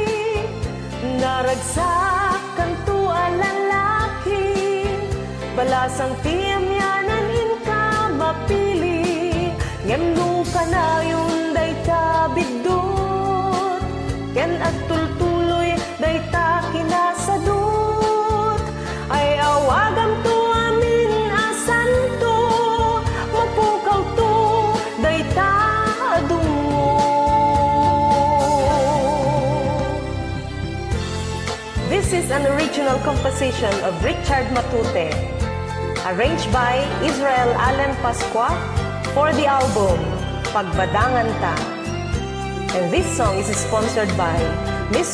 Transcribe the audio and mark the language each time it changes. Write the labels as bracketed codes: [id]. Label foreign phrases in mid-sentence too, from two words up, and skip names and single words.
[ilo] naragsak kanto alalaki, balasang tiyamyanan inka mapili, ngem no kanayon dayta bigdot, ken agtultuloy dayta kinasadot, ay awagam to amin asan to, mapukaw to dayta adungo. [en] This is an original composition of Richard Matute, arranged by Israel Allen Pasqua for the album Pagbadangan Ta. And this song is sponsored by Mr.